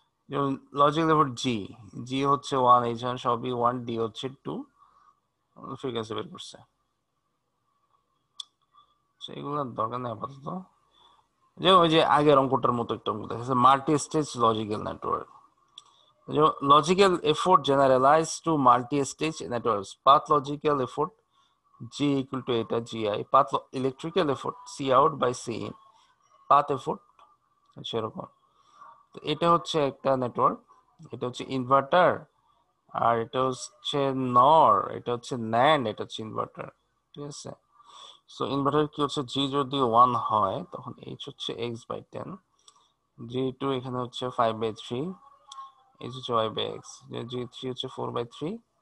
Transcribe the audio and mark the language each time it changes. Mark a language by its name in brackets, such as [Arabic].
[Bangla] যেমন logic level জি, জি হচ্ছে 1, H সবই 1, ডি হচ্ছে 2, ফ্রিকোয়েন্সি বের করছে। সেইগুলোর দরকার নেই আপাতত। যে ওই যে আগের অঙ্কটার মতো একটা অঙ্ক দেখেছে, multi stage logical network. [English] Logical effort generalise to multi stage networks. Path logical effort G equal to এটা GI, path electrical effort C out by C in, path effort সেরকম। [Bangla] তো এটা হচ্ছে একটা নেটওয়ার্ক, এটা হচ্ছে ইনভার্টার, আর এটা হচ্ছে নর, এটা হচ্ছে ন্যান্ড, এটা হচ্ছে ইনভার্টার, ঠিক আছে। সো ইনভার্টার কি হচ্ছে, G যদি 1 হয় তখন H হচ্ছে x/10, G2 এখানে হচ্ছে 5/3, H হচ্ছে y/x, G3 হচ্ছে 4/3।